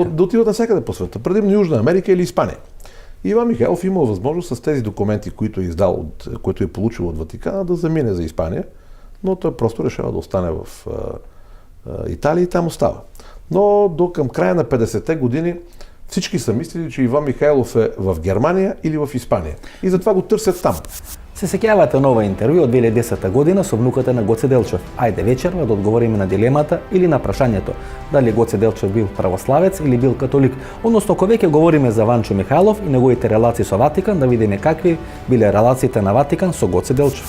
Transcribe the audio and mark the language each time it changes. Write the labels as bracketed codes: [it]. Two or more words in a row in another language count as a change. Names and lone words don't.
[bg] Да отиват навсякъде по света, предимно Южна Америка или Испания. Иван Михайлов имал възможност с тези документи, които е получил от Ватикана, да замине за Испания, но той просто решава да остане в Италия и там остава. Но до към края на 50-те години всички са мислили, че Иван Михайлов е в Германия или в Испания. И затова го търсят там. [mk] Се сеќавате нова интервју од 2010 година со внуката на Гоце Делчев. Ајде вечерва да одговориме на дилемата или на прашањето дали Гоце Делчев бил православец или бил католик. Односно, кога веќе говориме за Ванчо Михайлов и неговите релации со Ватикан, да видиме какви биле релациите на Ватикан со Гоце Делчев.